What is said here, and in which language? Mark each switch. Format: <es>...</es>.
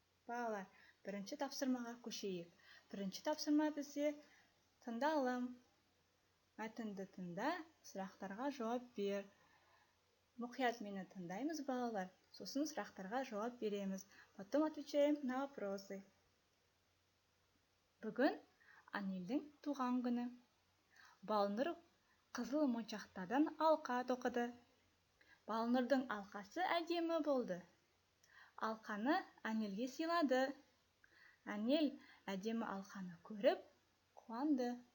<kk>Балалар, бірінші тапсырмаға көшейік. Бірінші тапсырма бізде тыңдалым. Мәтінді тыңда, сұрақтарға жауап бер. Мұқият мені тыңдаймыз, балалар. Сосын сұрақтарға жауап береміз.</kk> <ru>Потом отвечаем на вопросы.</ru> <kk>Бүгін Анелдің туған күні. Балнұр қызыл моншақтардан алқа тоқыды. Балнұрдың алқасы әдемі болды. Алқаны Анелге сыйлады. Анел әдемі алқаны көріп, қуанды.</kk>